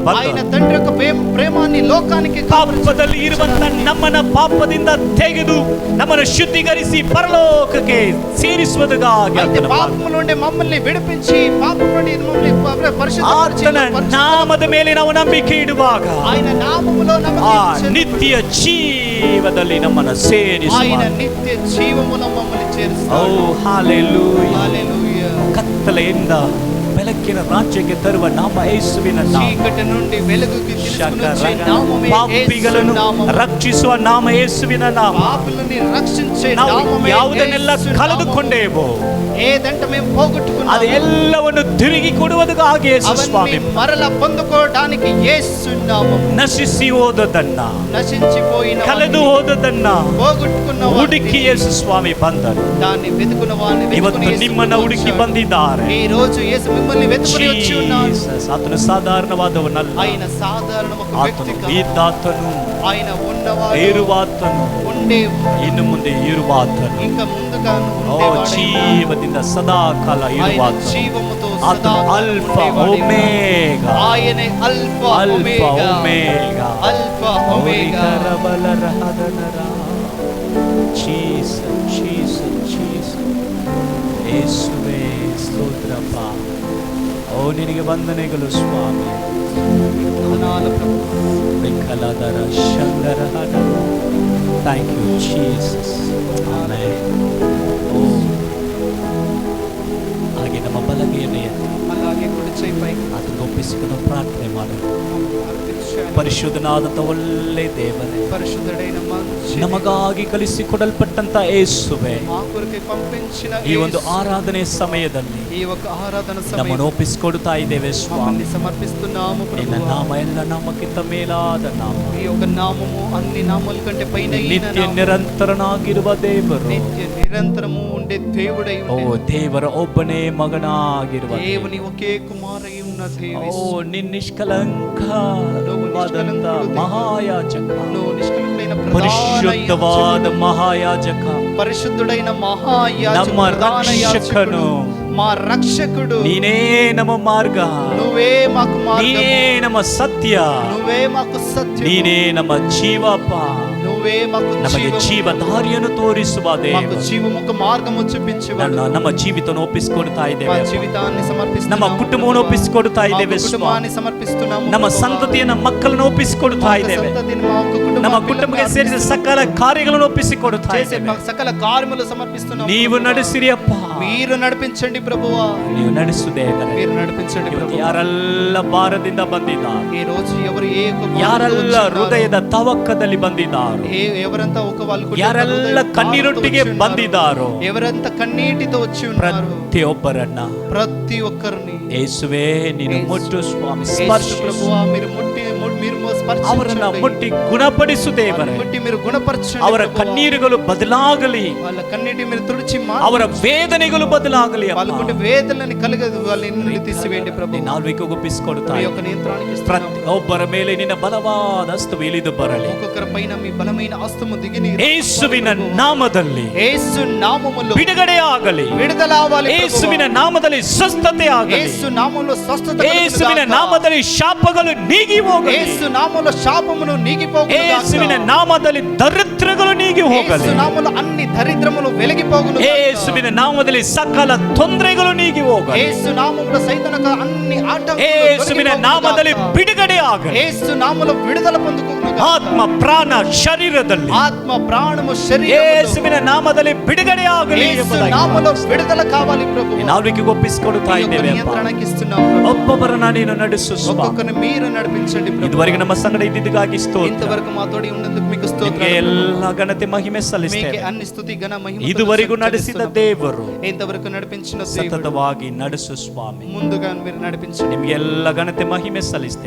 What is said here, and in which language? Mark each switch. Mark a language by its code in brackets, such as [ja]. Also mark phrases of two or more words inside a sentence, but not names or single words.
[te] ఆయన [kn] ಬಂದ, [te] తండ్రి యొక్క ప్రేమాన్ని లోకానికి [kn] ಪಾಪದಲ್ಲಿ ಇರುವಂತ ನಮ್ಮನ್ನ ಪಾಪದಿಂದ ತೆಗೆದು ನಮ್ಮನ್ನು ಶುದ್ಧೀಕರಿಸಿ ಪರಲೋಕಕ್ಕೆ ಸೇರಿಸುವುದಕ್ಕಾಗಿ [te] అయితే [kn] ಆತನ [te] పాపము నుండి మమ్మల్ని విడిపించి పాపము నుండి మమ్మల్ని పరిశుద్ధపరిచి [kn] ಆತನ ನಾಮದ ಮೇಲೆ ನಾವು ನಂಬಿಕೆ ಇಡುವಾಗ [te] ఆయన నామములో [kn] ಆ [te] నమ్మకం [kn] ನಿತ್ಯ ಜೀವದಲ್ಲಿ ನಮ್ಮನ್ನು ಸೇರಿಸುವ [te] ఆయన నిత్య జీవములో మమ్మల్ని ಓ చేరుస్తాడు. [kn] ಹಾಲೆಲೂಯಾ. [te] హల్లెలూయా. [kn] ಕತ್ತಲೆಯಿಂದ ಬೆಳಕಿನ ರಾಜ್ಯಕ್ಕೆ ತರುವ ನಾಮ ಯೇಸುವಿನ ನಾಮ. [te] చీకటి నుండి వెలుగుకి తీసుకొని వచ్చే నామమే [kn] ಪಾಪಿಗಳನ್ನು [te] యేసు నామము. [kn] ರಕ್ಷಿಸುವ ನಾಮ ಯೇಸುವಿನ ನಾಮ. [te] పాపులని రక్షించే [kn] ನಾವು [te] నామమే [kn] ಯಾವುದನ್ನೆಲ್ಲ [te] యేసు నామము. [kn] ಕಳೆದುಕೊಂಡೇವೋ [te] ఏదంటే మేము పోగొట్టుకున్నామో [kn] ಅದೆಲ್ಲವನ್ನು ತಿರುಗಿ ಕೊಡುವುದಕ್ಕಾಗಿ ಯೇಸು ಸ್ವಾಮಿ [te] అవన్నీ మరలా పొందుకోవడానికి యేసు నామము. [kn] ನಶಿಸಿ ಹೋದದನ್ನ [te] నశించిపోయిన [kn] ಕಳೆದು ಹೋದದನ್ನ [te] పోగొట్టుకున్న [kn] ಹುಡುಕಿ ಯೇಸು ಸ್ವಾಮಿ ಬಂದರು. [te] దాన్ని వెతుకున్న వారిని [kn] ಇವತ್ತು ನಿಮ್ಮನ್ನ ಹುಡುಕಿ ಬಂದಿದ್ದಾರೆ. [te] ఈ రోజు యేసు మిమ్మల్ని వెతుకుని వచ్చి ఉన్నాడు. [kn] Jesus, ಆತನು ಸಾಧಾರಣವಾದವನಲ್ಲ. [te] ఆయన సాధారణ ఒక వ్యక్తి [kn] ಆತನು [te] కాదు. [kn] ಇದ್ದಾತನು, [te] ఆయన ఉన్నవాడు, [kn] ಇರುವಾತನು, [te] ఉండే [kn] ಇನ್ನು ಮುಂದೆ ಇರುವಾತನು. [te] ఇంకా ముందుగా ಓ ఉండేవాడు. [kn] ಜೀವದಿಂದ ಸದಾ ಕಾಲ [te] ఆయన [kn] ಇರುವಾತನು. [te] జీవముతో [kn] ಆತನು [te] సదాకాలం [kn] ಅಲ್ಫ [te] ఉండేవాడు. [kn] ಒಮೇಗಾ. [te] ఆయనే అల్ఫ [kn] ಅಲ್ಫ [te] ఒమేగా. [kn] ಒಮೇಗಾ. [te] అల్ఫ ఒమేగా. [en] Jesus, Jesus, Jesus. [kn] ಯೇಸುವೇ ಸ್ತೋತ್ರಪ್ಪ. ಓ ನಿನಗೆ ವಂದನೆಗಳು ಸ್ವಾಮಿ. [te] వందనాలు ప్రభు. ವಿಕಲದರ ಶಂಗರಹನ. [en] Thank you, Jesus. [kn] Amen. ಓ ಹಾಗೆ ನಮ್ಮ ಬಲಗೈಯನ್ನು ಎತ್ತಿ [te] అలాగే కుడి చేయి పైకి [kn] ಅದನ್ನು ಒಪ್ಪಿಸಿಕೊಂಡು ಪ್ರಾರ್ಥನೆ ಮಾಡೋಣ. [te] అర్పించాలి. [kn] ಪರಿಶುದ್ಧನಾದಂಥ ಒಳ್ಳೆ ದೇವರೇ, [te] పరిశుద్ధుడైన మంచి [kn] ನಮಗಾಗಿ ಕಲಿಸಿಕೊಡಲ್ಪಟ್ಟಂತ ಯೇಸುವೆ, [te] మా కొరకే పంపించిన [kn] ಈ ಒಂದು [te] యేసు, [kn] ಆರಾಧನೆ ಸಮಯದಲ್ಲಿ [te] ఈ ఒక ఆరాధన [kn] ನಮ್ಮನ್ನು [te] సమయంలో [kn] ಒಪ್ಪಿಸಿಕೊಡ್ತಾ ಇದ್ದೇವೆ ಸ್ವಾಮಿ. [te] మమ్మల్ని సమర్పిస్తున్నాము [kn] ನಿನ್ನ [te] ప్రభువా. [kn] ನಾಮ ಎಲ್ಲ ನಾಮಕ್ಕಿಂತ ಮೇಲಾದ ನಾಮ. [te] ఈ ఒక నామము అన్ని నామముల కంటే పైన [kn] ನಿತ್ಯ ನಿರಂತರನಾಗಿರುವ ದೇವರು. [te] నిత్య నిరంతరము ఉండే దేవుడై ಓ ఉండే [kn] ದೇವರ ಒಬ್ಬನೇ ಮಗನಾಗಿರುವ [te] దేవుని ఒకే కుమారై ఉన్న ಓ దేవుడు. [kn] ನಿಷ್ಕಲಂಕವಾದಂತ ಮಹಾಯಾಜಕ, [te] నువ్వు నిష్కలంకైన ప్రధాన [kn] ಪರಿಶುದ್ಧವಾದ [te] యాజకుడు. [kn] ಮಹಾಯಾಜಕ, [te] పరిశుద్ధుడైన మహాయాజకుడు, [kn] ನಮ್ಮ [te] ప్రధాన [kn] ರಕ್ಷಕನು, [te] యాజకుడు, మా రక్షకుడు. [kn] ನೀನೇ ನಮ್ಮ ಮಾರ್ಗ, [te] నువ్వే మాకు మార్గము, [kn] ನೀನೇ ನಮ್ಮ ಸತ್ಯ, [te] నువ్వే మాకు సత్యం, [kn] ನೀನೇ ನಮ್ಮ ಜೀವಪ್ಪ. [te] నువ్వే మాకు [kn] ನಮಗೆ [te] జీవము, [kn] ಜೀವ ದಾರಿಯನ್ನು ತೋರಿಸುವ [te] మాకు [kn] ದೇವ. [te] జీవముకు మార్గము చూపించువాడు. [kn] ನಮ್ಮ ಜೀವಿತವನ್ನು ಒಪ್ಪಿಸಿಕೊಡ್ತಾ [te] మా [kn] ಇದ್ದೇವೆ. [te] జీవితాన్ని సమర్పిస్తున్నాము. [kn] ನಮ್ಮ ಕುಟುಂಬವನ್ನು ಒಪ್ಪಿಸಿಕೊಡ್ತಾ [te] మా [kn] ಇದ್ದೇವೆ. [te] కుటుంబాన్ని సమర్పిస్తున్నాము. [kn] ನಮ್ಮ [te] ప్రభువా. [kn] ಸಂತತಿಯನ್ನ ಮಕ್ಕಳನ್ನು ಒಪ್ಪಿಸಿಕೊಡ್ತಾ [te] మా [kn] ಇದ್ದೇವೆ. [te] సంతతిని, మా ఒక్క కుటుంబాన్ని, [kn] ನಮ್ಮ ಕುಟುಂಬಕ್ಕೆ ಸೇರಿದ ಸಕಲ ಕಾರ್ಯಗಳನ್ನು ಒಪ್ಪಿಸಿಕೊಡ್ತಾ [te] చేసే [kn] ಇದ್ದೇವೆ. [te] మా సకల కార్యములు సమర్పిస్తున్నాము. [kn] ನೀವು [te] ప్రభువా. [kn] ನಡೆಸಿರಿ ಅಪ್ಪ, [te] మీరు నడిపించండి ప్రభువా. [kn] ನೀವು ನಡೆಸು ದೇವರೇ. [te] మీరు నడిపించండి [kn] ಇವತ್ತು [te] ప్రభువా. [kn] ಯಾರೆಲ್ಲ ಭಾರದಿಂದ ಬಂದಿದ್ದಾರೆ, [te] ఈ రోజు ఎవరు ఏ ఒక్క భావంతో [kn] ಯಾರೆಲ್ಲ [te] వచ్చున్నారో, [kn] ಹೃದಯದ ತವಕದಲ್ಲಿ ಬಂದಿದ್ದಾರೋ, [te] ఎవరంతా ఒక వాళ్ళకు [kn] ಯಾರೆಲ್ಲ ಕಣ್ಣೀರೊಟ್ಟಿಗೆ ಬಂದಿದ್ದಾರೋ, [te] ఎవరంతా కన్నీటితో వచ్చి ఉన్నారు, [kn] ಪ್ರತಿಯೊಬ್ಬರನ್ನ [te] ప్రతి ఒక్కరిని [kn] ಯೇಸುವೇ ನೀನು ಮುಟ್ಟು ಸ್ವಾಮಿ, [te] యేసు [kn] ಸ್ಪರ್ಶಿಸು. [te] ప్రభువా, మీరు మీరు [kn] ಅವರನ್ನ [te] స్పర్శించండి. [kn] ಮುಟ್ಟಿ ಗುಣಪಡಿಸು ದೇವರೇ. [te] వాళ్ళని ముట్టి మీరు గుణపరచండి [kn] ಅವರ [te] ప్రభువా. [kn] ಕಣ್ಣೀರುಗಳು ಬದಲಾಗಲಿ, [te] వాళ్ళ కన్నీటి మీరు తుడిచి [kn] ಅವರ ವೇದನೆಗಳು ಬದಲಾಗಲಿ ಅಪ್ಪ. [te] వాళ్ళకుంటే వేదనని కలగదు, వాళ్ళ నుండి తీసివేయండి ప్రభు. [kn] ನಿನ್ನ ಆಳ್ವಿಕೆ ಒಪ್ಪಿಸಿಕೊಡ್ತಾ [te] మీ [kn] ಇದ್ದೇನೆ. [te] యొక్క నియంత్రణకి ఇస్తున్నాము. [kn] ಪ್ರತಿಯೊಬ್ಬರ ಮೇಲೆ ನಿನ್ನ ಬಲವಾದ ಹಸ್ತವು ಇಳಿದು ಬರಲಿ [te] ఒక్కొక్కరి పైన మీ బలమైన హస్తము దిగి [kn] ಯೇಸುವಿನ ನಾಮದಲ್ಲಿ. [te] యేసు నామములో [kn] ಬಿಡುಗಡೆ ಆಗಲಿ, [te] విడుదల అవ్వాలి ప్రభువా. [kn] ಯೇಸುವಿನ ನಾಮದಲ್ಲಿ ಸ್ವಸ್ಥತೆ ಆಗಲಿ, [te] యేసు నామములో స్వస్థత [kn] ಯೇಸುವಿನ [te] కలుగునుగాక. [kn] ನಾಮದಲ್ಲಿ ಶಾಪಗಳು ನೀಗಿ ಹೋಗಲಿ, [te] యేసు నామములో శాపమును నీగిపోగునుగాక. [kn] ಯೇಸುವಿನ ನಾಮದಲ್ಲಿ ದರಿದ್ರಗಳು ನೀಗಿ ಹೋಗಲಿ, [te] యేసు నామములో అన్ని దరిద్రములు వెలిగిపోగునుగాక. [kn] ಯೇಸುವಿನ ನಾಮದಲ್ಲಿ ಸಕಲ ತೊಂದರೆಗಳು ನೀಗಿ ಹೋಗಲಿ, [te] యేసు నామములో సైతానక అన్ని ఆటంకాలు [kn] ಯೇಸುವಿನ ನಾಮದಲ್ಲಿ [te] తొలగిపోగునుగాక. [kn] ಬಿಡುಗಡೆ ಆಗಲಿ. [te] యేసు నామములో విడుదల పొందుకోగునుగాక. [kn] ಆತ್ಮ ಪ್ರಾಣ ಶರೀರದಲ್ಲಿ [te] ఆత్మ ప్రాణము శరీరము [kn] ಯೇಸುವಿನ ನಾಮದಲ್ಲಿ ಬಿಡುಗಡೆ ಆಗಲಿ [te] యేసు [kn] ಎಂಬುದಾಗಿ [te] నామములో విడుదల కావాలి ప్రభు. [kn] ನಿನ್ನ ಆಳ್ವಿಕೆಗೆ ಒಪ್ಪಿಸಿಕೊಡುತ್ತಾ ಇದ್ದೇವೆ ಅಪ್ಪ. [te] నియంత్రణకి ఇస్తున్నాము ప్రభు. [kn] ಒಬ್ಬೊಬ್ಬರನ್ನ ನೀನು ನಡೆಸು ಸ್ವಾಮಿ. [te] ఒక్కొక్కరిని మీరు నడిపించండి ప్రభు. [kn] ಇದುವರೆಗೆ ನಮ್ಮ ಸಂಗಡ ಇದ್ದಿದ್ದಕ್ಕಾಗಿ ಸ್ತೋತ್ರ. [te] ఇంతవరకు మా తోడి ఉన్నందుకు మీకు [kn] ನಿಮಗೆ [te] స్తోత్రాలు. [kn] ಎಲ್ಲ ಘನತೆ ಮಹಿಮೆ [te] మీకే [kn] ಸಲ್ಲಿಸ್ತೇವೆ. [te] అన్ని స్తుతి ఘన మహిమ [kn] ಇದುವರೆಗೂ ನಡೆಸಿದ ದೇವರು [te] ఇంతవరకు నడిపించిన దేవుడు [kn] ಸತತವಾಗಿ ನಡೆಸು ಸ್ವಾಮಿ. [te] ముందుగా మీరు నడిపించండి. [kn] ನಿಮಗೆ ಎಲ್ಲ ಘನತೆ ಮಹಿಮೆ ಸಲ್ಲಿಸ್ತೇವೆ.